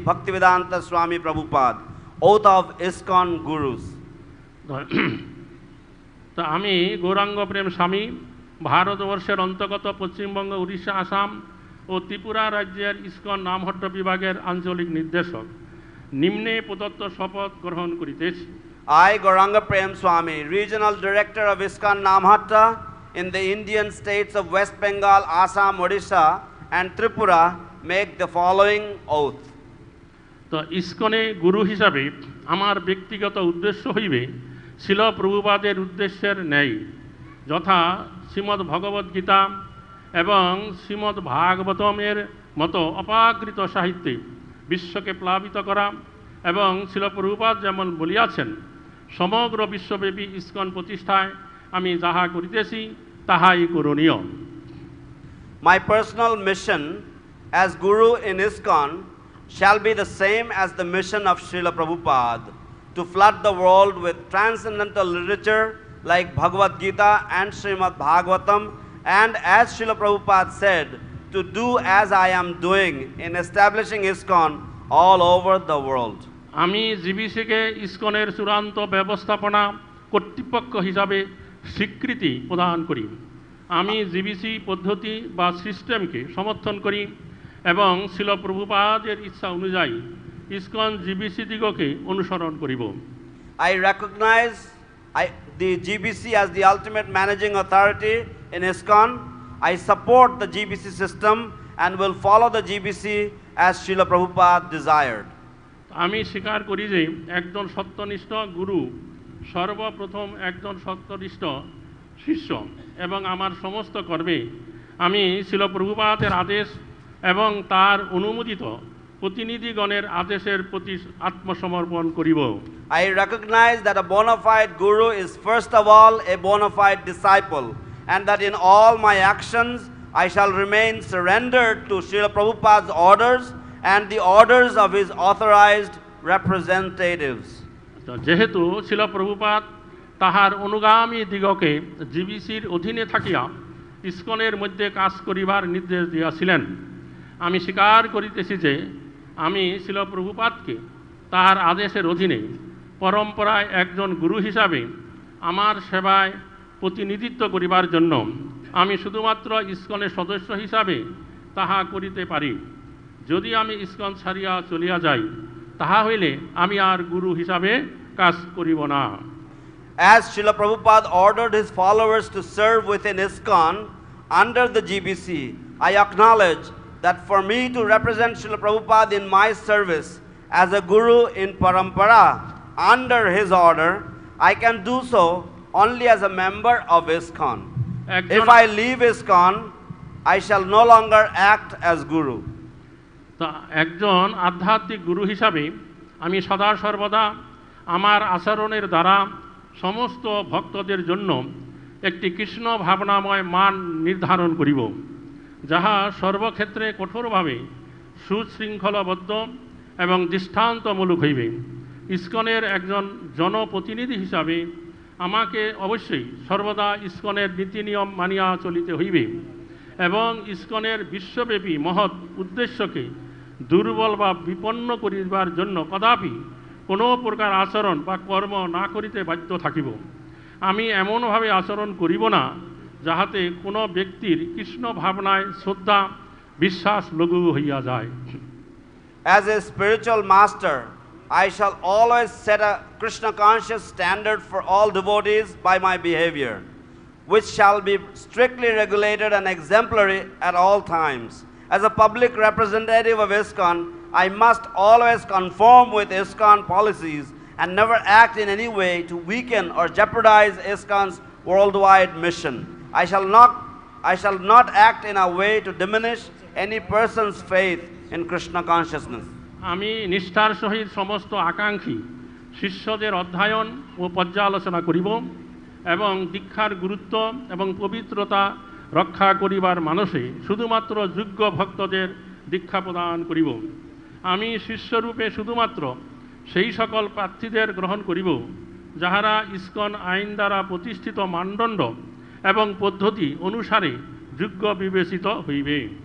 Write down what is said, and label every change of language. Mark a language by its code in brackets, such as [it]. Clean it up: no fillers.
[en] Bhaktivedanta Swami Prabhupada, Oath of ISKCON Gurus. [bn] তো আমি গৌরাঙ্গ প্রেম স্বামী ভারতবর্ষের অন্তর্গত পশ্চিমবঙ্গ, উড়িষ্যা, আসাম ও ত্রিপুরা রাজ্যের ইসকন নামহট্ট বিভাগের আঞ্চলিক নির্দেশক নিম্নে প্রদত্ত শপথ গ্রহণ করিতেছি। [en] I, Gauranga Prema Swami, Regional Director of ISKCON Namhatta in the Indian states of West Bengal, Assam, Odisha and Tripura, make the following oath. [bn] তো ইসকনে গুরু হিসাবে আমার ব্যক্তিগত উদ্দেশ্য হইবে শিল প্রভুপাদের উদ্দেশ্যের ন্যায়, যথা শ্রীমদ্ ভগবদ্ গীতা এবং শ্রীমদ্ ভাগবতমের মতো অপাকৃত সাহিত্যে বিশ্বকে প্লাবিত করা এবং শিল প্রভুপাদ যেমন বলিয়াছেন সমগ্র বিশ্বব্যাপী ইসকন প্রতিষ্ঠায় আমি যাহা করিতেছি তাহাই করণীয়। [en] My personal mission as Guru in ISKCON shall be the same as the mission of Srila Prabhupada, to flood the world with transcendental literature like Bhagavad Gita and Srimad Bhagavatam, and as Srila Prabhupada said, to do as I am doing in establishing ISKCON all over the world. [bn] আমি জিবিসিকে ইসকনের চূড়ান্ত ব্যবস্থাপনা কর্তৃপক্ষ হিসাবে স্বীকৃতি প্রদান করি। আমি GBC পদ্ধতি বা সিস্টেমকে সমর্থন করি এবং শিল প্রভুপাদের ইচ্ছা অনুযায়ী ইসকন জিবিসি দিগকে অনুসরণ করিব। [en] I recognize the GBC as the ultimate managing authority in ISKCON. I support the GBC system and will follow the GBC as Srila Prabhupada desired. [bn] আমি স্বীকার করি যে একজন সত্যনিষ্ঠ গুরু সর্বপ্রথম একজন সত্যনিষ্ঠ শিষ্য এবং আমার সমস্ত কর্মে আমি শিল প্রভুপাদের আদেশ এবং তার অনুমোদিত প্রতিনিধিগণের আদেশের প্রতি আত্মসমর্পণ করিব। [en] I recognize that a bona fide guru is first of all a bona fide disciple, and that in all my actions I shall remain surrendered to Srila Prabhupada's orders and the orders of his authorized representatives. [bn] যেহেতু শিল প্রভুপাদ তাহার অনুগামী দিগকে জিবিসির অধীনে থাকিয়া ইসকনের মধ্যে কাজ করিবার নির্দেশ দিয়াছিলেন, আমি স্বীকার করিতেছি যে আমি শিল প্রভুপাদকে তাহার আদেশের অধীনে পরম্পরায় একজন গুরু হিসাবে আমার সেবায় প্রতিনিধিত্ব করিবার জন্য আমি শুধুমাত্র ইসকনের সদস্য হিসাবে তাহা করিতে পারি। যদি আমি ইসকন ছাড়িয়া চলিয়া যাই তাহা হইলে আমি আর গুরু হিসাবে কাজ করিব না। [en] As Srila Prabhupada ordered his followers to serve within ISKCON under the GBC, I acknowledge that for me to represent Srila Prabhupada in my service as a guru in Parampara under his order, I can do so only as a member of ISKCON. If I leave ISKCON, I shall no longer act as guru. [bn] তা একজন আধ্যাত্মিক গুরু হিসাবে আমি সদা সর্বদা আমার আচরণের দ্বারা সমস্ত ভক্তদের জন্য একটি কৃষ্ণ ভাবনাময় মান নির্ধারণ করিব, যাহা সর্বক্ষেত্রে কঠোরভাবে সুশৃঙ্খলবদ্ধ এবং দৃষ্টান্তমূলক হইবে। ইসকনের একজন জনপ্রতিনিধি হিসাবে আমাকে অবশ্যই সর্বদা ইসকনের নীতি নিয়ম মানিয়া চলিতে হইবে এবং ইসকনের বিশ্বব্যাপী মহৎ উদ্দেশ্যকে দুর্বল বা বিপন্ন করিবার জন্য কদাপি কোনো প্রকার আচরণ বা কর্ম না করিতে বাধ্য থাকিব। আমি এমনভাবে আচরণ করিব না যাহাতে কোনো ব্যক্তির কৃষ্ণ ভাবনায় শ্রদ্ধা বিশ্বাস লঘু হইয়া যায়। [en] As a spiritual master, I shall always set a Krishna conscious standard for all devotees by my behavior, which shall be strictly regulated and exemplary at all times. As a public representative of ISKCON, I must always conform with ISKCON policies and never act in any way to weaken or jeopardize ISKCON's worldwide mission. I shall not act in a way to diminish any person's faith in Krishna consciousness. [bn] আমি নিষ্ঠার সহিত সমস্ত আকাঙ্ক্ষী শিষ্যদের অধ্যয়ন ও পর্যালোচনা করিব এবং দীক্ষার গুরুত্ব এবং পবিত্রতা রক্ষা করিবার মানসে শুধুমাত্র যোগ্য ভক্তদের দীক্ষা প্রদান করিব। আমি শিষ্যরূপে শুধুমাত্র সেই সকল প্রার্থীদের গ্রহণ করিব যাহারা ইসকন আইন দ্বারা প্রতিষ্ঠিত মানদণ্ড এবং পদ্ধতি অনুসারে যোগ্য বিবেচিত হইবে।